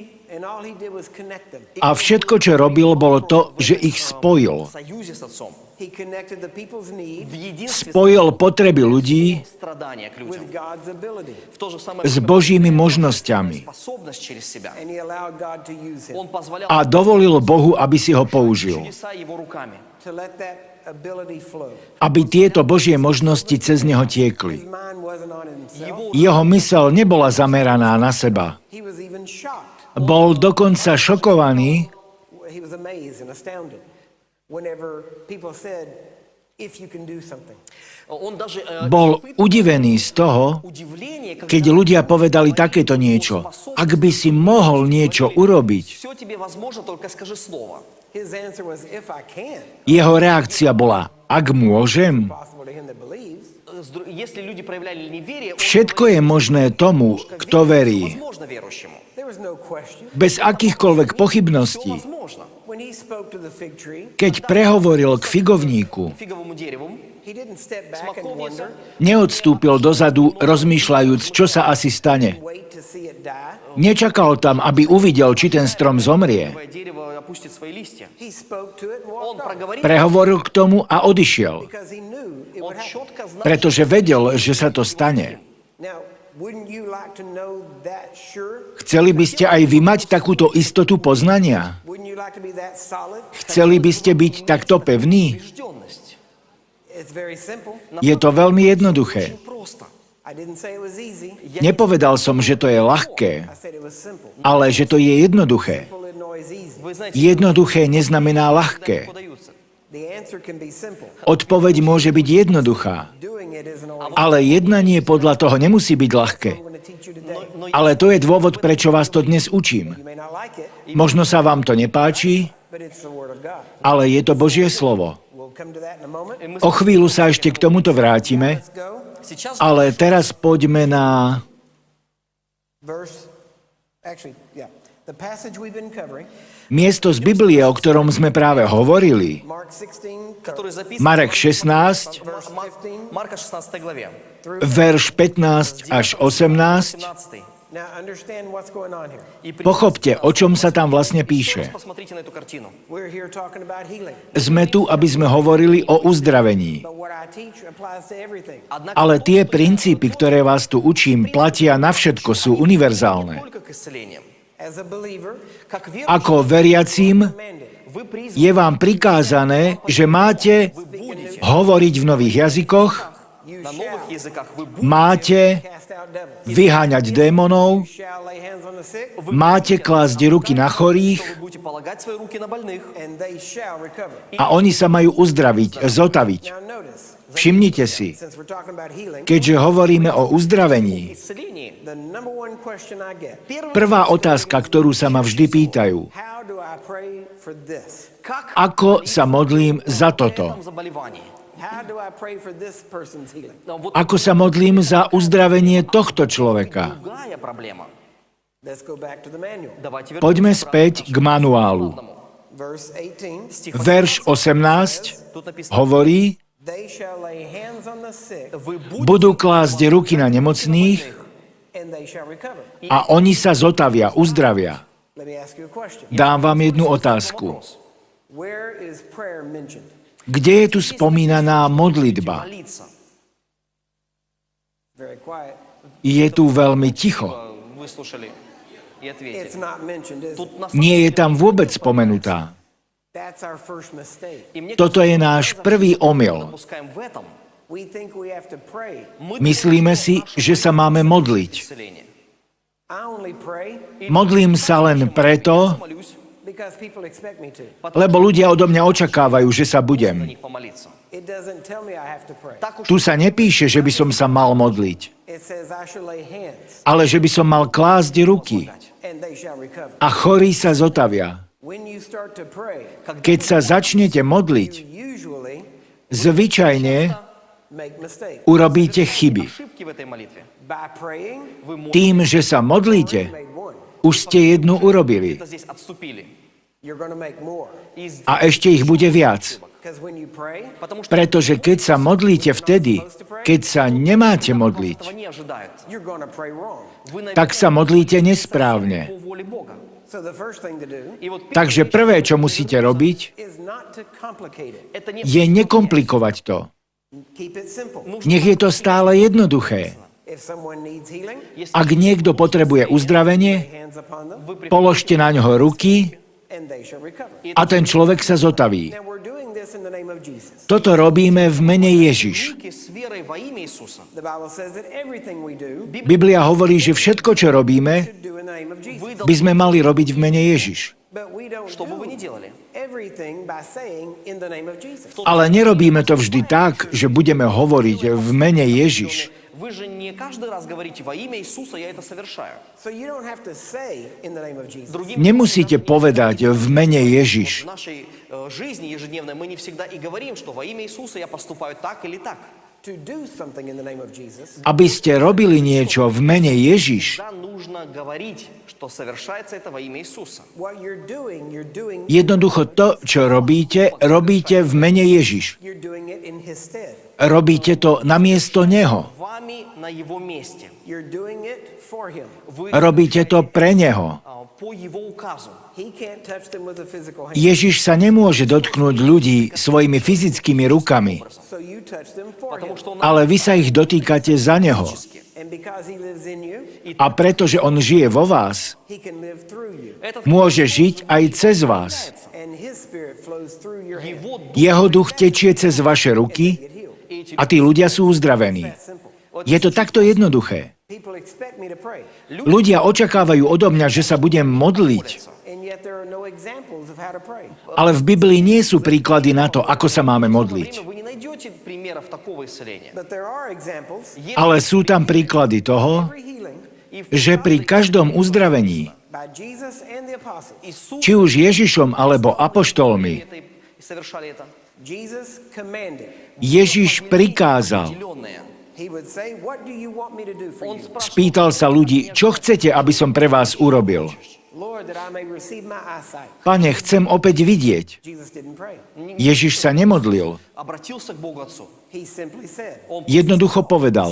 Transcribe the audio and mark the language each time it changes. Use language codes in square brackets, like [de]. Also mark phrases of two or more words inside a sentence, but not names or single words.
[en] And all he did was connect them. [sk] A všetko, čo robil, bolo to, že ich spojil. [ru] в союзе с отцом. [en] He connected the people's need [ru] В единстве [sk] Spojil potreby ľudí [ru] страдания к людям. [en] with God's ability. [ru] В то же самое [sk] s [ru] время [sk] Božími možnosťami [ru] способность через себя. [en] And he allowed God to use him [ru] Он позволял [sk] a dovolil Bohu, aby si ho použil. [ru] чудеса его руками. [en] to let that ability flow. [sk] Aby tieto Božie možnosti cez neho [en] His [sk] tiekli. [en] mind wasn't on himself. [sk] Jeho mysel nebola zameraná na seba. [en] He was even shocked. [sk] Bol dokonca šokovaný, [en] He was amazed and astounded whenever people said, if you can do something. [ru] Он даже [sk] bol udivený z toho, [ru] удивление, [sk] keď ľudia povedali takéto niečo. Ak by si mohol niečo urobiť. [ru] все тебе возможно, только скажи слово. [en] His answer was, if I can, [sk] Jeho reakcia bola, ak môžem. [en] possible to him that believes. [ru] Если люди проявляли неверие, он [sk] Všetko je možné tomu, kto verí. [ru] возможно верующему. [en] There was no question. [sk] Bez akýchkoľvek [ru] Все [sk] pochybností. [ru] возможно. [en] When he spoke to the fig tree, [sk] Keď prehovoril k figovníku, [ru] Фиговому дереву [en] he didn't step back and [ru] смоковница, [en] wonder, [sk] neodstúpil dozadu, rozmýšľajúc, čo sa asi stane. [en] wait to see it die. [sk] Nečakal tam, aby uvidel, či ten strom zomrie. [ru] дерево опустит свои листья. [en] He spoke to it and [ru] Он [en] walked off [ru] проговорил, [sk] Prehovoril k tomu a odišiel, [en] because he knew it [ru] он [en] would happen. [ru] четко знал, [sk] pretože vedel, že sa to stane. [en] Now, wouldn't you like to know that sure? [sk] Chceli by ste aj vy mať takúto istotu poznania? [en] Wouldn't you like to be that solid? [sk] Chceli by ste byť takto pevní? [ru] убежденность. [en] It's very simple. [sk] Je to veľmi jednoduché. [ru] Очень просто. [en] I didn't say it was easy. [sk] Nepovedal som, že to je ľahké, [en] I said it was simple. [sk] ale že to je jednoduché. [en] Simple isn't always easy. [ru] Вы знаете, [sk] Jednoduché neznamená ľahké. [ru] подаются. [en] The answer can be simple. [sk] Odpoveď môže byť jednoduchá, [en] Doing it isn't always [sk] ale jednanie podľa toho nemusí byť ľahké. [en] I'm going to teach you today. [ru] Но [sk] Ale to je dôvod, prečo vás to dnes učím. [en] You may not like it, [sk] Možno sa vám to nepáči, [en] but it's the word of God. [sk] ale je to Božie slovo. [en] We'll come to that in a moment. [sk] O chvíľu sa ešte k tomuto vrátime, [en] Let's go. [ru] сейчас [sk] ale teraz poďme na [en] The passage we've been covering, [sk] miesto z Biblie, o ktorom sme práve hovorili. [en] Mark 16, [ru] который записан [sk] Marek 16, [ru] Марка 16 главе. [sk] verš 15 až 18. 15. [en] Now understand what's going on here. [ru] И [sk] Pochopte, o čom sa tam vlastne píše. [ru] посмотрите на эту картину. [en] We're here talking about healing, [sk] Sme tu, aby sme hovorili o uzdravení. [en] but what I teach applies to everything. [sk] Ale tie princípy, ktoré vás tu učím, platia na všetko, sú univerzálne. [ru] Только к исцелениям. [en] As a believer, [ru] Как верующий, [sk] Ako veriacím [en] commanded. [ru] вы призваны [sk] je vám prikázané, že máte hovoriť v nových jazykoch, [en] You [ru] на [en] shall [ru] новых языках, вы [sk] máte [en] cast out devils. [sk] vyháňať démonov, [en] You shall lay hands on the sick, [sk] máte klásť ruky na chorých [ru] вы будете полагать свои руки на больных. [en] and they shall recover. [sk] a oni sa majú uzdraviť, zotaviť. [en] Now notice, [sk] Všimnite si, [en] since we're talking about healing, [sk] keďže hovoríme o uzdravení, [ru] Исцеление. [en] the number one question I get, [sk] prvá otázka, ktorú sa ma vždy pýtajú, [en] how do I pray for this? [ru] Как [sk] ako sa modlím za toto? [ru] этом заболевании? [en] How do I pray for this person's healing? [ru] Но вот [sk] Ako sa modlím za uzdravenie tohto človeka? [ru] другая проблема. [en] Let's go back to the manual. [ru] Давайте [sk] Poďme [ru] вернемся [sk] späť k manuálu. [en] Verse 18, [ru] Стих [sk] Verš 18 [ru] Тут написано, [sk] hovorí, [en] they shall lay hands on the sick [ru] вы [sk] budú klásť ruky na nemocných [en] and they shall recover. [sk] a oni sa zotavia, uzdravia. [en] Let me ask you a question. [sk] Dám vám jednu otázku. [en] Where is prayer mentioned? [sk] Kde je tu spomínaná modlitba? [ru] молиться. [en] Very quiet. [sk] Je tu veľmi ticho. [ru] Выслушали и [en] It's [ru] ответили. [en] not mentioned, is it? [ru] Тут на [sk] Nie je tam vôbec spomenutá. [en] That's our first mistake. [ru] И мне [sk] Toto je náš prvý omyl. [ru] допускаем в этом. [en] We think we have to pray. [ru] Мы [sk] Myslíme si, že sa máme modliť. [ru] исцеление. [en] I only pray [sk] Modlím sa len preto, [ru] Молюсь [en] because people expect me to. [sk] lebo ľudia odo mňa očakávajú, že sa [ru] на [sk] budem. [ru] них помолиться. [en] It doesn't tell me I have to pray. [ru] Так уж [sk] Tu sa nepíše, že by som sa mal modliť, [en] It says I shall lay hands [sk] ale že by som mal klásť ruky [en] and they shall recover. [sk] a chorí sa zotavia. [en] When you start to pray, [sk] Keď sa začnete modliť, [en] you usually [sk] zvyčajne [en] make mistakes. [sk] urobíte chyby. [ru] ошибки в этой молитве. [en] By praying, [ru] Вы можете [sk] Tým, že sa modlíte, [en] you made one. [sk] už ste jednu urobili [ru] здесь отступили. [en] You're going to make more. [ru] И [sk] a ešte ich bude viac. [en] Because when you pray, [ru] потому что [sk] Pretože keď sa modlíte vtedy, keď sa nemáte [ru] этого [sk] modliť, [ru] не ожидают. [en] you're going to pray wrong. [ru] Вы [sk] tak sa modlíte nesprávne. [ru] по воле Бога. [en] So the first thing to do [ru] И вот [sk] Takže prvé, čo musíte robiť, [en] is not to complicate it. [ru] это не [sk] je nekomplikovať to. [en] Keep it simple. [sk] Nech je to stále jednoduché. [en] If someone needs healing, [sk] Ak niekto potrebuje uzdravenie, [en] hands upon them [sk] položte na ňoho ruky [en] and they shall recover. [sk] a ten človek sa zotaví. [en] Now we're doing this in the name of Jesus. [sk] Toto robíme v mene Ježiš. [ru] с верой во имя Иисуса. [en] The Bible says that everything we do, [sk] Biblia hovorí, že všetko, čo robíme, [en] should do in the name of Jesus. [ru] Вы [sk] by sme mali robiť v mene Ježiš. [en] But we don't [ru] Что бы вы [en] do [ru] ни делали. [en] everything by saying in the name of Jesus. [sk] Ale nerobíme to vždy tak, že budeme hovoriť v mene Ježiš. [ru] Вы же не каждый раз говорите во имя Иисуса, я это совершаю. [en] So you don't have to say in the name of Jesus. [ru] Другими [sk] Nemusíte povedať v mene Ježiš. [ru] в нашей жизни ежедневной мы не всегда и говорим, что во имя Иисуса я поступаю так или так. [en] To do something in the name of Jesus, [sk] Aby ste robili niečo v mene Ježiš, [ru] Всегда нужно говорить, что совершается это во имя Иисуса. [en] what you're doing [sk] jednoducho to, čo robíte, robíte v mene Ježiš. [en] you're doing it in his stead. [sk] Robíte to namiesto Neho. [ru] Вами на Его месте. [en] You're doing it for him. [ru] Вы [sk] Robíte to pre Neho. [ru] по Его указу. [en] He can't touch them with a physical hand. [sk] Ježiš sa nemôže dotknúť ľudí svojimi fyzickými rukami, [en] So you touch them for him. [ru] Потому что Он [sk] ale vy sa ich dotýkate za Neho. [en] And because he lives in you, [sk] A pretože On žije vo vás, [en] he can live through you. [ru] этот [sk] môže žiť aj cez vás. [en] And his spirit flows through your hand. [ru] Его Дух [sk] Jeho duch tečie cez vaše ruky [en] Get healed. [ru] и эти [sk] a tí ľudia sú uzdravení. [en] That's simple. [sk] Je to takto jednoduché. [en] People expect me to pray, [sk] Ľudia očakávajú odo mňa, že sa budem modliť, [en] and yet there are no examples of how to pray. [sk] ale v Biblii nie sú príklady na to, ako sa máme modliť. [ru] Вы не найдете примеров такого исцеления. [en] But there are examples. [sk] Ale sú tam príklady toho, [en] Every healing [sk] že pri každom uzdravení, [en] by Jesus and the apostles, [ru] Иисус [sk] či už Ježišom alebo apoštolmi, [ru] совершали это. [en] Jesus commanded. [sk] Ježiš prikázal. [ru] Определенное. [en] He would say, "What do you want me to do for [ru] Он [en] you, [ru] спрашивал, [sk] Spýtal sa ľudí, čo chcete, aby som pre vás urobil? [en] Lord, that I may receive my eyesight?" [sk] Pane, chcem opäť vidieť. [en] Jesus didn't pray. [sk] Ježiš sa nemodlil. [ru] обратился к Богу Отцу. [en] He simply said, [sk] Jednoducho povedal,